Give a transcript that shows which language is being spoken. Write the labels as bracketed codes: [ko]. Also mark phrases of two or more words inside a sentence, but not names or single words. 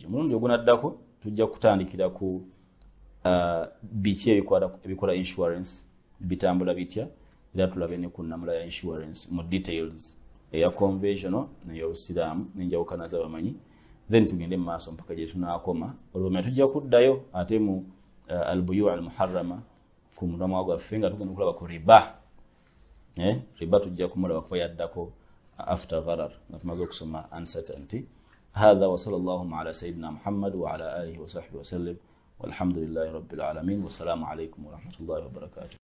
[lg] Mulundi ogunaddako tujja kutandikira ku biki ebikola insurance bitambula bitya era tulabe ne ku nnamula ya insurance mu details eya conventional n'ey'Obusiraamu n'enjawukana z'abamanyi then tugende maaso mpaka gye tunaakoma olwo tujja kuddayo ate mu [ar] البيوع المحرمة [lg] ku mulamwa gwaffe nga tugenda kulaba ku riba. Riba tujja kumulaba kuba yaddako after gharar nga tumaze okusoma uncertainty. [ar] هذا وصلى الله على سيدنا محمد وعلى آله وصحبه وسلم والحمد لله رب العالمين والسلام عليكم ورحمة الله وبركاته.